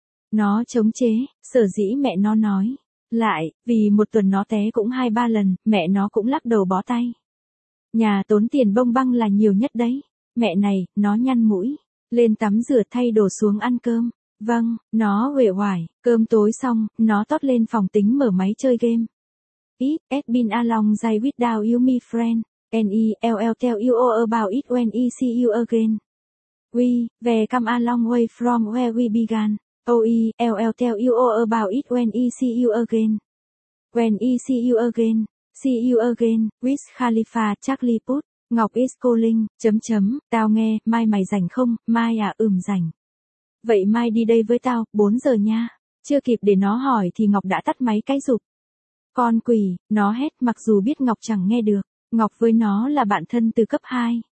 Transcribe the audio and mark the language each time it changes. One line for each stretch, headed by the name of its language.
Vietnamese: Nó chống chế, sở dĩ mẹ nó nói. Lại, vì một tuần nó té cũng 2-3 lần, mẹ nó cũng lắc đầu bó tay. Nhà tốn tiền bông băng là nhiều nhất đấy. Mẹ này, nó nhăn mũi. Lên tắm rửa thay đồ xuống ăn cơm. Vâng, nó uể oải, cơm tối xong, nó tót lên phòng tính mở máy chơi game.
English: It has been a long day without you, my friend. N-E-L-L tell you all about it when I see you again. We come a long way from where we began. O-E-L-L tell you all about it when I see you again. When I see you again. See you again. With Khalifa Charlie Put.
Vietnamese: Ngọc
English: is calling,
Vietnamese: tao nghe, mai mày rảnh không, mai à rảnh. Vậy mai đi đây với tao, 4 giờ nha. Chưa kịp để nó hỏi thì Ngọc đã tắt máy cái rụp. Con quỷ, nó hét mặc dù biết Ngọc chẳng nghe được. Ngọc với nó là bạn thân từ cấp 2.